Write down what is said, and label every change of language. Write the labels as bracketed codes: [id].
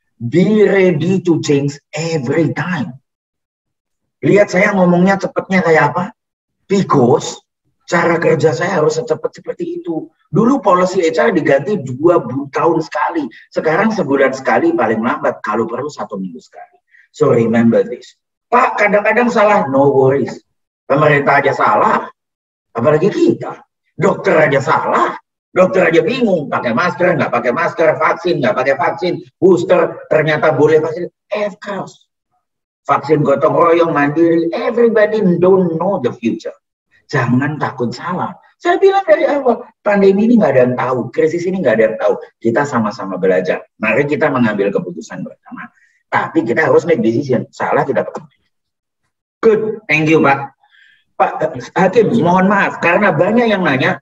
[en] Be ready to change every time. [id] Lihat saya ngomongnya cepatnya kayak apa? [en] Because [id] cara kerja saya harus secepat seperti itu. Dulu policy HR diganti 2 tahun sekali. Sekarang sebulan sekali paling lambat. Kalau perlu 1 minggu sekali. [en] So remember this. [id] Pak, kadang-kadang salah. [en] No worries. [id] Pemerintah aja salah. Apalagi kita. Dokter aja salah. Dokter aja bingung. Pakai masker, nggak pakai masker. Vaksin, nggak pakai vaksin. Booster, ternyata boleh vaksin. [en] Of course. [id] Vaksin gotong royong, mandiri. [en] Everybody don't know the future. [id] Jangan takut salah. Saya bilang dari awal, pandemi ini nggak ada yang tahu, krisis ini nggak ada yang tahu. Kita sama-sama belajar. Mari kita mengambil keputusan bersama. Tapi kita harus [en] make decision. [id] Salah kita pakai. [en] Good, thank you [id] Pak. Pak Hakim, mohon maaf karena banyak yang nanya.